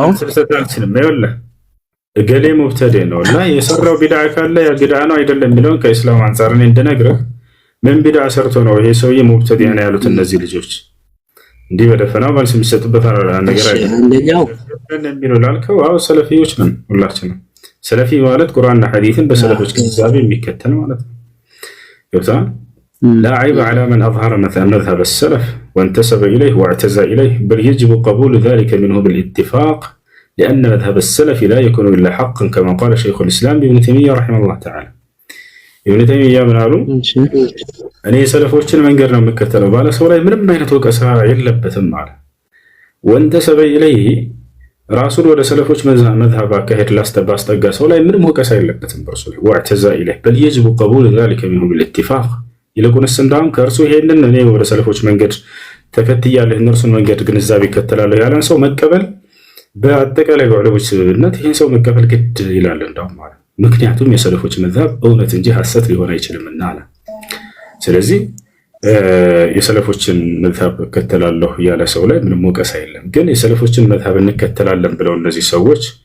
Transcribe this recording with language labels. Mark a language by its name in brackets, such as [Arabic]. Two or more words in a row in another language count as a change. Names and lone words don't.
[Amharic] ይኸውልህ እገሌ ሙብተዲ ነው እና የሰራው ቢድዓ ካለ ያ ቢድዓ ነው አይደለም የሚለውን ከእስላም አንፃር እኔ እንደነግርህ ምን ቢድዓ ሰርቶ ነው ይሄ ሰውዬ ሙብተዲ ነው ያሉት እነዚህ ልጆች? እንዲህ በደፈናው መልስ የሚሰጥበት ነገር አይደለም። የሚለው ላልከው አዎ ሰለፊዎች ነን ሁላችንም። ሰለፊ ማለት ቁርአንና ሐዲስን በሰለፎች ግንዛቤ የሚከተል ማለት ነው። ገብቶሃል? [Arabic] لا عيب على من أظهر مذهب السلف وانتسب إليه واعتزى إليه بل يجب قبول ذلك منه بالاتفاق لأن مذهب السلف لا يكون إلا حقا كما قال شيخ الإسلام ابن تيمية رحمه الله تعالى. ابن تيمية من قالوا [Amharic] እኔ ሰለፎችን መንገድ ነው የምከተለው ባለ ሰው ላይ ምንም አይነት ወቀሳ የለበትም ማለት [Arabic] وانتسب إليه [Amharic] ራሱን ወደ ሰለፎች መዝሀብ አካሄድ ላስተባስጠጋ ሰው ላይ ምንም ወቀሳ የለበትም በርሱ ላይ [Arabic] واعتزى إليه بل يجب قبول ذلك منه بالاتفاق [Amharic] ይልቁንስ እንዳውም ከእርሱ ይሄንን እኔ ወደ ሰለፎች መንገድ ተከትያለሁ እነርሱን መንገድ ግንዛቤ ይከተላለሁ ያለን ሰው መቀበል በአጠቃላይ በዑለሞች ስምምነት ይህን ሰው መቀበል ግድ ይላል እንዳውም ማለት ምክንያቱም የሰለፎች መዝሀብ እውነት እንጂ ሐሰት ሊሆን አይችልምና አለ። ስለዚህ የሰለፎችን መዝሀብ እከተላለሁ ያለ ሰው ላይ ምንም ወቀሳ የለም። ግን የሰለፎችን መዝሀብ እንከተላለን ብለው እነዚህ ሰዎች